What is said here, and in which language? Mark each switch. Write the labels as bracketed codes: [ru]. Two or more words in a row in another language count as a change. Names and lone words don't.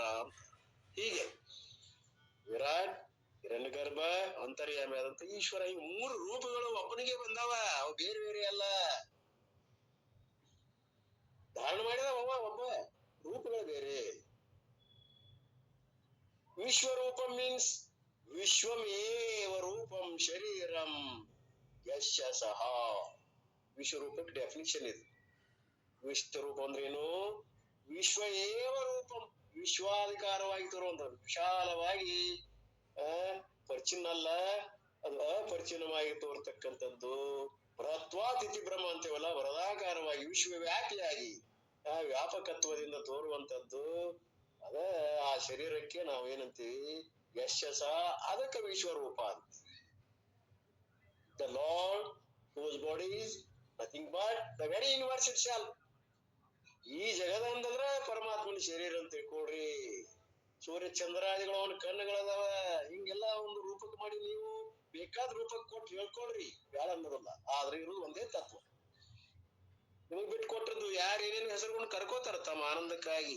[kn] ಹೀಗೆ ವಿರಾಟ್, ಹಿರಣ್ಯ ಗರ್ಭ, ಅಂತರ್ಯಾಮಿ ಆದಂತ ಈಶ್ವರ, ಈ ಮೂರು ರೂಪಗಳು ಒಬ್ಬನಿಗೆ ಬಂದಾವ. ಅವು ಬೇರೆ ಬೇರೆ ಅಲ್ಲ. ಧಾರಣ ಮಾಡಿದ ಒಬ್ಬ, ರೂಪಗಳು ಬೇರೆ. [sa] ವಿಶ್ವರೂಪಂ ಮೀನ್ಸ್ ವಿಶ್ವಮೇವ ರೂಪಂ ಶರೀರಂ ಯಶ್ಯ ಸಹ. [kn] ವಿಶ್ವರೂಪಕ್ಕೆ ಡೆಫಿನಿಷನ್ ಇದೆ. ವಿಶ್ವರೂಪ ಅಂದ್ರೆ ಏನು? [sa] ವಿಶ್ವ ಏವ ರೂಪಂ, [kn] ವಿಶ್ವಾಧಿಕಾರವಾಗಿ ತರುವಂತ, ವಿಶಾಲವಾಗಿ ಪರಿಚಿನ್ನಲ್ಲ, ಅದು ಅಪರಿಚಿನ್ನವಾಗಿ ತೋರ್ತಕ್ಕಂಥದ್ದು. [sa] ಬೃಹತ್ವಾತಿಥಿ ಬ್ರಹ್ಮ [kn] ಅಂತೇವಲ್ಲ, ವರದಾಕಾರವಾಗಿ ವಿಶ್ವವ್ಯಾಪಿಯಾಗಿ ವ್ಯಾಪಕತ್ವದಿಂದ ತೋರುವಂತದ್ದು. ಅದ ಆ ಶರೀರಕ್ಕೆ ನಾವು ಏನಂತೀವಿ? ಯಶಸ. ಅದಕ್ಕೆ ವಿಶ್ವರೂಪ ಅಂತ. [en] The Lord whose body is nothing but the very universe itself. [kn] ಈ ಜಗದ ಅಂತಂದ್ರ ಪರಮಾತ್ಮನ ಶರೀರ ಅಂತ ತಿಳ್ಕೊಡ್ರಿ. ಸೂರ್ಯ ಚಂದ್ರಾದಿಗಳು ಅವನ ಕಣ್ಣುಗಳದಾವ. ಹಿಂಗೆಲ್ಲ ಒಂದು ರೂಪಕ್ಕೆ ಮಾಡಿ ನೀವು ಬೇಕಾದ ರೂಪಕ್ಕೆ ಕೊಟ್ಟು ಹೇಳ್ಕೊಳ್ರಿ, ಬ್ಯಾಡ ಅನ್ನೋದಲ್ಲ. ಆದ್ರೆ ಇರೋದು ಒಂದೇ ತತ್ವ. ನಿಮಗ್ ಬಿಟ್ಟು ಕೊಟ್ಟದ್ದು ಯಾರು ಏನೇನು ಹೆಸರುಕೊಂಡು ಕರ್ಕೋತಾರ ತಮ್ಮ ಆನಂದಕ್ಕಾಗಿ.